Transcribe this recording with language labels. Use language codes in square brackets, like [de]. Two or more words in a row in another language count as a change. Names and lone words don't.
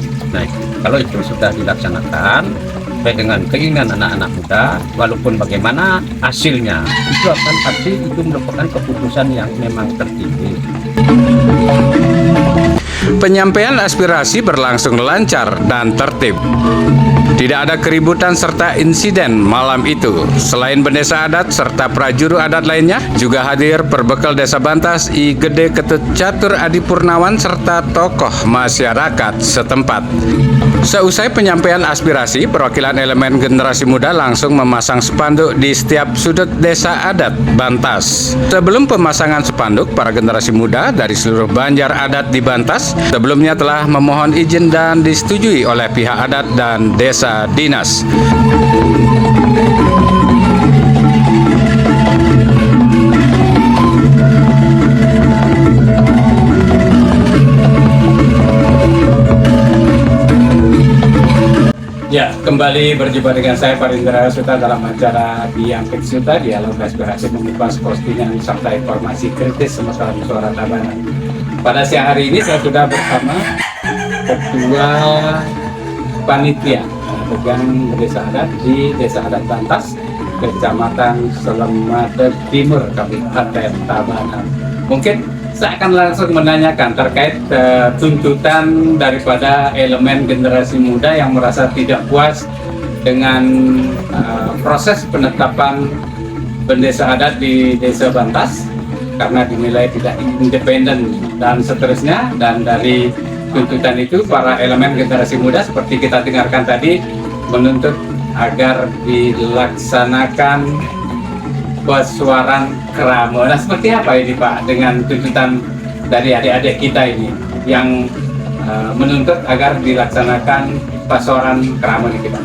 [id] Nah kalau itu sudah dilaksanakan sesuai dengan keinginan anak-anak muda, walaupun bagaimana hasilnya itu akan pasti itu merupakan keputusan yang memang tertinggi. Penyampaian aspirasi berlangsung lancar dan tertib. Tidak ada keributan serta insiden malam itu. Selain bendesa adat serta prajuru adat lainnya, juga hadir perbekal Desa Bantas I Gede Ketut Catur Adi Purnawan serta tokoh masyarakat setempat. Seusai penyampaian aspirasi, perwakilan elemen generasi muda langsung memasang spanduk di setiap sudut desa adat Bantas. Sebelum pemasangan spanduk, para generasi muda dari seluruh Banjar adat di Bantas sebelumnya telah memohon izin dan disetujui oleh pihak adat dan desa dinas. Ya, kembali berjumpa dengan saya Parindra Suta dalam acara Diampit Suta, dialog aspirasi mengupas postingan serta informasi kritis seputar suara Tabanan. Pada siang hari ini saya sudah bersama Ketua Panitia Pegang Desa Adat di Desa Adat Bantas, Kecamatan Selemada Timur, Kabupaten Tabanan. Mungkin saya akan langsung menanyakan terkait tuntutan daripada elemen generasi muda yang merasa tidak puas dengan proses penetapan bendesa adat di Desa Bantas karena dinilai tidak independen dan seterusnya. Dan dari tuntutan itu para elemen generasi muda seperti kita dengarkan tadi menuntut agar dilaksanakan [ban] pesuaran Kramo. [id] Nah, seperti apa ini Pak dengan tuntutan dari adik-adik kita ini yang menuntut agar dilaksanakan [ban] pesuaran Kramo [id] ini kita?